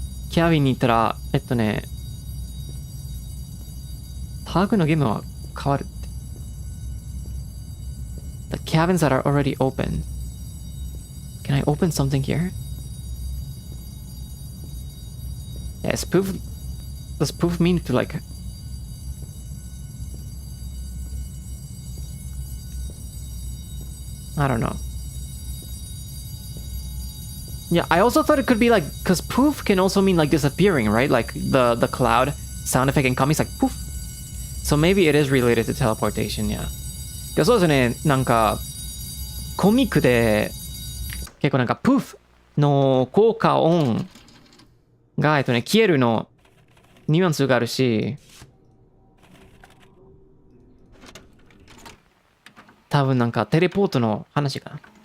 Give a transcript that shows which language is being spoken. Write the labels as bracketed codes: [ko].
[ja] キャビンに行ったらタグのゲームは変わるって。 [en] The cabins that are already open. Can I open something here? Yes, proof. Does proof mean to like... I don't know. Yeah, I also thought it could be like... Because poof can also mean like disappearing, right? Like the cloud sound effect in comics like poof. So maybe it is related to teleportation, yeah. [ja] そうですね、なんかコミックで結構なんかプーフの効果音が消えるのニュアンスがあるし、多分なんかテレポートの話かな。